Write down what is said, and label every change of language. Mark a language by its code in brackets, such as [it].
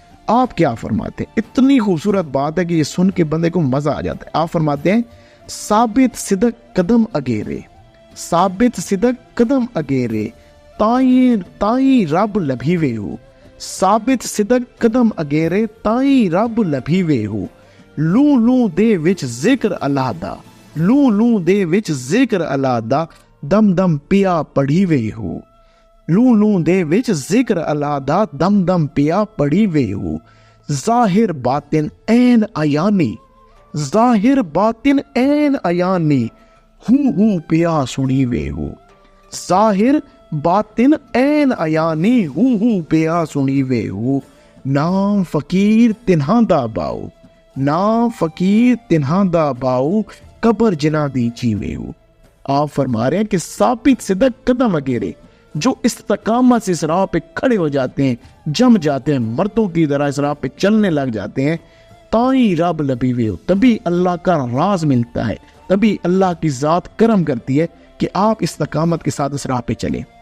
[ur] آپ کیا فرماتے ہیں؟ اتنی خوبصورت بات ہے کہ یہ سن کے بندے کو مزہ آ جاتا ہے. [pa] آپ فرماتے ہیں ثابت صدق قدم اگیرے، ثابت صدق قدم اگیرے، تائیں رب لبھیوے ہو، ثابت صدق قدم اگیرے تائیں رب لبھیوے ہو. لوں لوں دے وچ ذکر اللہ دا، لوں لوں دے وچ ذکر اللہ دا، دم دم پیا پڑھیوے ہو. لوں لوں دے وچ ذکر اللہ دا، دم دم پیا پڑھیوے ہو. ظاہر باطن عین عیانی، ظاہر باطن عین عیانی، ہو پیا سنیوے ہو. ظاہر باطن عین عیانی، ہو پیا سنیوے ہو. نام فقیر تنہا دا باؤ، نام فقیر تنہا دا باؤ، قبر جنا دی چیوے ہو. [ur] آپ فرما رہے ہیں کہ [pa] ثابت صدق قدم اگیرے، [ur] جو استقامت سے اس راہ پہ کھڑے ہو جاتے ہیں، جم جاتے ہیں، مردوں کی طرح اس راہ پہ چلنے لگ جاتے ہیں، [pa] تائیں رب لبھیوے ہو، [ur] تبھی اللہ کا راز ملتا ہے، تبھی اللہ کی ذات کرم کرتی ہے کہ آپ استقامت کے ساتھ اس راہ پہ چلیں.